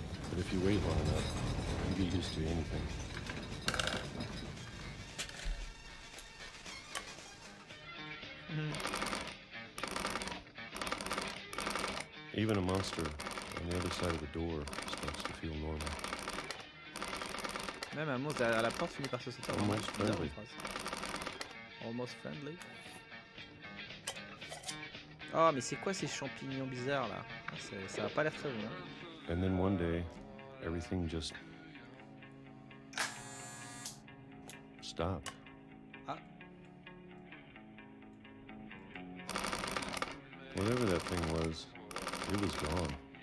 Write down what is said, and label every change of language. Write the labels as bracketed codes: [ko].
[en] But if you wait long enough, you get used to anything. Even a monster on the other side of the door starts to feel normal. [fr] Même un monstre derrière la porte finit par se sentir [en] Almost [fr] bizarre, [en] friendly. [fr] la phrase. [en] Almost friendly. [fr] Oh, mais c'est quoi ces champignons bizarres là? Ça a pas l'air très bon. Hein. [en] And then one day, everything just stopped. Ah. Whatever that thing was, it was gone.